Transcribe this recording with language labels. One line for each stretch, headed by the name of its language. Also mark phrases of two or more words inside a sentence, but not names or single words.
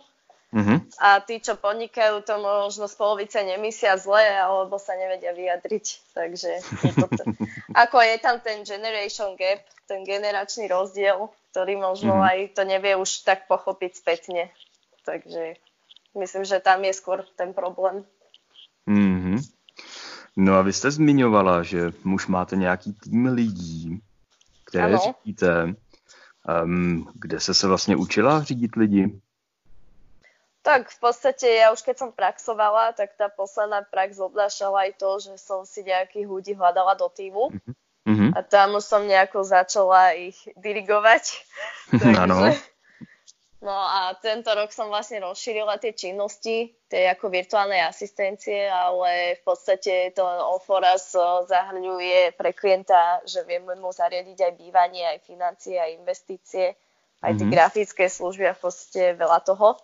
Slovak: A tí, čo podnikajú, to možno z polovice nemyslia zle, alebo sa nevedia vyjadriť. Takže ako je tam ten
English: generation gap,
Slovak: ten generačný rozdiel, ktorý možno aj to nevie už tak pochopiť spätne. Takže myslím, že tam je skôr ten problém.
Czech: No a vy jste zmiňovala, že už máte nějaký tým lidí, které řídíte. Kde jste se vlastně učila řídit lidi?
Slovak: Tak v podstate ja už keď som praxovala, tak tá posledná prax obnášala aj to, že som si nejakých ľudí hľadala do týmu. A tam už som nejako začala ich dirigovať. Áno. No a tento rok som vlastne rozšírila tie činnosti, tie ako virtuálnej asistencie, ale v podstate to All for Us zahrňuje pre klienta, že vieme mu zariadiť aj bývanie, aj financie, aj investície, aj tie grafické služby a v podstate veľa toho.